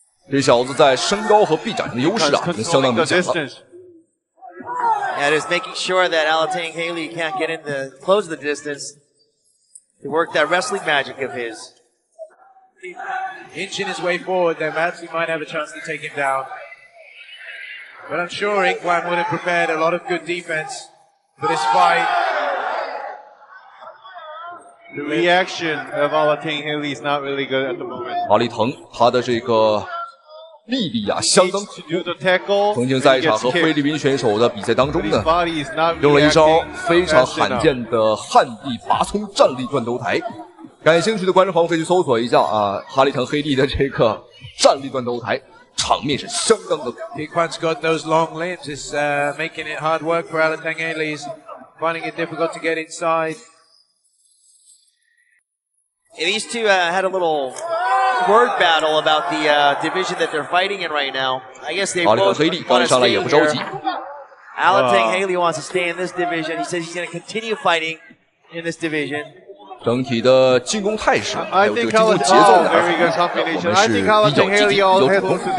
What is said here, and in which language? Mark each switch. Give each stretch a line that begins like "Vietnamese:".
Chinese: 这小子在身高和臂展上的优势啊，已经相当明显了。
English: And is making sure that Alatang Haley can't get in to close the distance to work that wrestling magic of his. Inching his way forward, then perhaps he might have a chance to take him down. But I'm sure Inkwan would have prepared a lot of good defense for this fight. The reaction of Alatang Haley is not really good at the moment.
Chinese: 阿力腾他的这个力力啊，相当可怖。曾经在一场和菲律宾选手的比赛当中呢，用了一招非常罕见的旱地拔葱站立断头台。感兴趣的观众朋友可以去搜索一下啊，哈利腾黑利的这个站立断头台，场面是相当的。
English: Inkwan's got those long limbs. It's making it hard work for Alatang Haley. He's finding it difficult to get inside. These two had a little word battle about the division that they're fighting in right now. I guess they both want to stay here. Alatang Haley wants to stay in this division. He says he's going to continue fighting in this division.
Chinese: 整体的进攻态势还有这个进攻节奏呢，我们是比较积极比较主动。